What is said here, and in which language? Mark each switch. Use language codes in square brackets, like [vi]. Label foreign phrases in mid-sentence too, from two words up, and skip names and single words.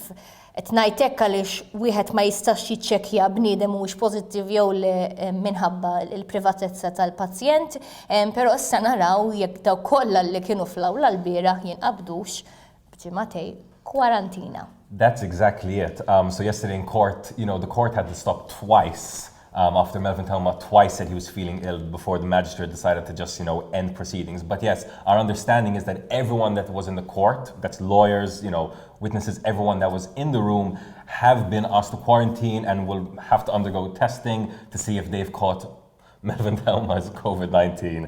[mt] Qed ngħid hekk għaliex wieħed ma jistax jiċċekkja bniedem mhuwiex pożittiv jew minħabba l-privatezza tal-pazjent, però issa naraw jekk daw kollha li kienu fl-awla l-bieraħ jinqabdux b'ġimagħtej kwarantina. [en] That's exactly it. So yesterday in court, the court had to stop twice after Melvin Thelma twice said he was feeling ill before the magistrate decided to just, end proceedings. But yes, our understanding is that everyone that was in the court, that's lawyers, witnesses, everyone that was in the room have been asked to quarantine and will have to undergo testing to see if they've caught Melvin Thelma's COVID-19.